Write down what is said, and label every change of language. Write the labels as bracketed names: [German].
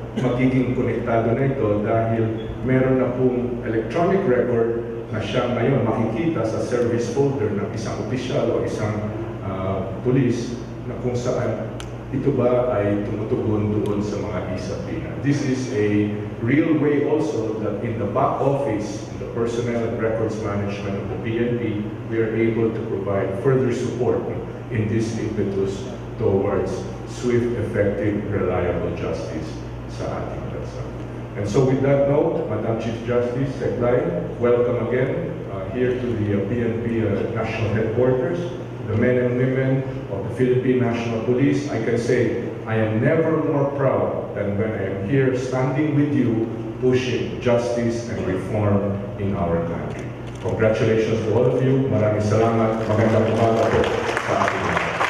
[Filipino] Magiging konektado na ito dahil meron na pong electronic record na siya ngayon makikita sa service folder ng isang opisyal o isang pulis na kung saan ito ba ay tumutugon doon sa mga e-subpoena. [English] This is a real way also that in the back office, in the personnel and records management of the PNP, we are able to provide further support in this impetus towards swift, effective, reliable justice [Filipino] sa ating bansa. [English] And so with that note, Madam Chief Justice Seglay, welcome again here to the PNP National Headquarters. The men and women of the Philippine National Police, I can say I am never more proud than when I am here standing with you, pushing justice and reform in our country. Congratulations to all of you. [Filipino] Maraming salamat. Magandang umaga po sa ating mga.